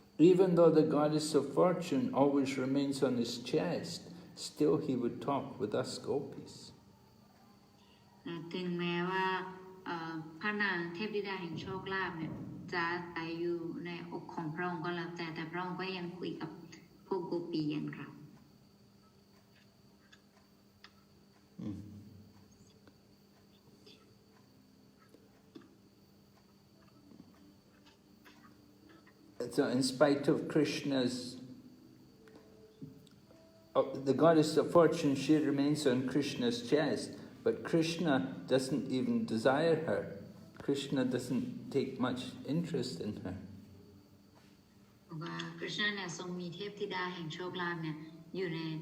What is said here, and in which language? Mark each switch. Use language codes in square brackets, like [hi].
[en] Even though the goddess of fortune always remains on his chest, still he would talk with us Gopis. [th] ถึงแม้ว่าพระนางเทพธิดาแห่งโชคลาภเนี่ยจะตายอยู่ในอกของพระองค์ก็แล้วแต่พระองค์ก็ยังคุยกับพวกโกปีอย่างเรา [en] So in spite of Krishna's, the goddess of fortune, she remains on Krishna's chest, but Krishna doesn't even desire her. Krishna doesn't take much interest in her. [th] ว่าคริชนาเนี่ยทรงมีเทพธิดาแห่งโชคลาภเนี่ยอยู่ใน